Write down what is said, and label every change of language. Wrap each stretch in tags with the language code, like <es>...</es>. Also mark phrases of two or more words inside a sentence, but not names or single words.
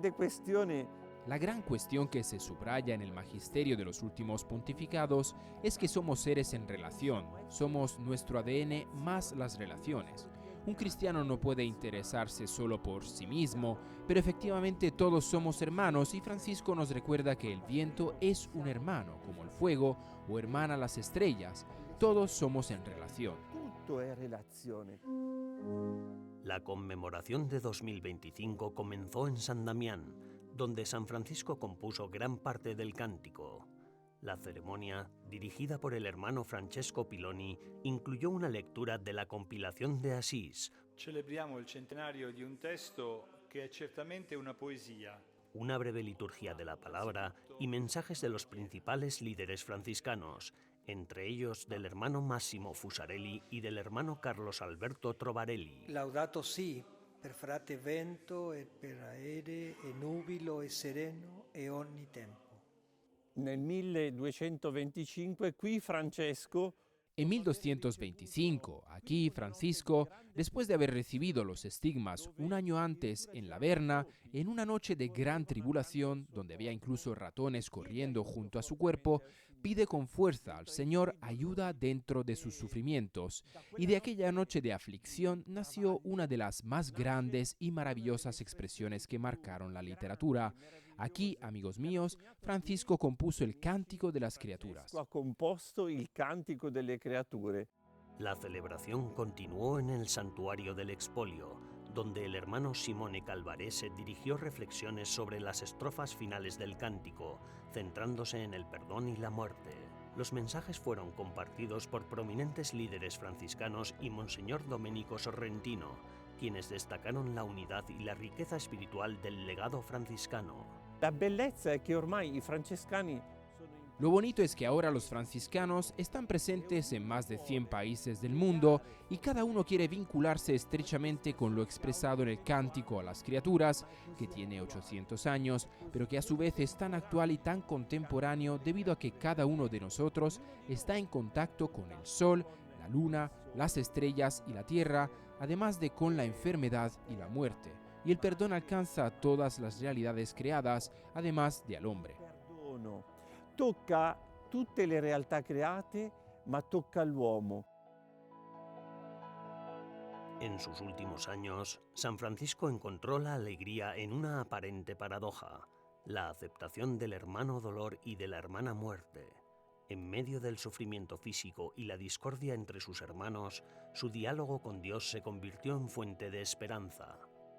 <es>cuestión que se subraya en el magisterio de los últimos pontificados es que somos seres en relación, somos nuestro ADN más las relaciones. Un cristiano no puede interesarse solo por sí mismo, pero efectivamente todos somos hermanos y Francisco nos recuerda que el viento es un hermano, como el fuego, o hermana las estrellas. Todos somos en relación.</es> <it>Tutto è relazione.</it> <es>La conmemoración de 2025 comenzó en San Damián, donde San Francisco compuso gran parte del cántico. La ceremonia, dirigida por el hermano Francesco Piloni, incluyó una lectura de la compilación de Asís.</es> <it>Celebriamo il centenario di un testo che è certamente una poesia.</it> <es>Una breve liturgia de la palabra y mensajes de los principales líderes franciscanos, entre ellos del hermano Massimo Fusarelli y del hermano Carlos Alberto Trovarelli.</es> <it>Laudato si, per frate vento e per aere e nubilo e sereno e ogni tempo. Nel 1225 qui Francesco.</it> <es>En 1225, aquí Francisco, después de haber recibido los estigmas un año antes en la Berna, en una noche de gran tribulación, donde había incluso ratones corriendo junto a su cuerpo, pide con fuerza al Señor ayuda dentro de sus sufrimientos, y de aquella noche de aflicción nació una de las más grandes y maravillosas expresiones que marcaron la literatura. Aquí, amigos míos, Francisco compuso el Cántico de las Criaturas.</es> <it>Ha composto il Cantico delle Creature.</it> <es>La celebración continuó en el santuario del Expolio, donde el hermano Simone Calvarese dirigió reflexiones sobre las estrofas finales del cántico, centrándose en el perdón y la muerte. Los mensajes fueron compartidos por prominentes líderes franciscanos y Monseñor Domenico Sorrentino, quienes destacaron la unidad y la riqueza espiritual del legado franciscano.</es> <it>La bellezza è che ormai i francescani.</it> <es>Lo bonito es que ahora los franciscanos están presentes en más de 100 países del mundo y cada uno quiere vincularse estrechamente con lo expresado en el Cántico a las Criaturas, que tiene 800 años, pero que a su vez es tan actual y tan contemporáneo debido a que cada uno de nosotros está en contacto con el sol, la luna, las estrellas y la tierra, además de con la enfermedad y la muerte. Y el perdón alcanza a todas las realidades creadas, además de al hombre.</es> <it>tocca tutte le realtà create, ma tocca l'uomo.</it> <es>En sus últimos años, San Francisco encontró la alegría en una aparente paradoja, la aceptación del hermano dolor y de la hermana muerte. En medio del sufrimiento físico y la discordia entre sus hermanos, su diálogo con Dios se convirtió en fuente de esperanza.</es>